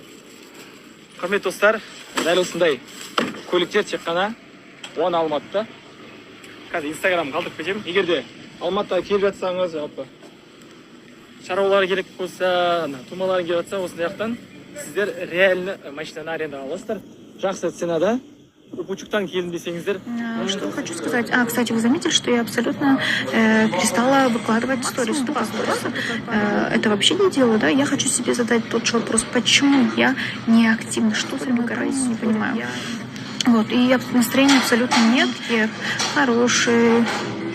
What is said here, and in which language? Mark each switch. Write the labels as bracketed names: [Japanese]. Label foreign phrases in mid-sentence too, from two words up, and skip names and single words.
[Kazakh] Құрметті достар, дәл осындай көліктер тек қана Алматыда. Қазір Инстаграм қалдырып кетемін. Егер де Алматыға келіп жатсаңыз, жалпы шаруалар керек болса, тумалар келіп жатса, осындай жақтан сіздер реально машинаны арендаға аласыздар. Жақсы ценада. Упучуктан келдім десеңіздер. [Russian] Что хочу сказать. Кстати, вы заметили, что я абсолютно перестала выкладывать сторис. Это вообще не делаю, да? Я хочу себе задать тот же вопрос, почему я не активна, что за мной крайне не понимаю. Вот, и настроения абсолютно нет, я хороший,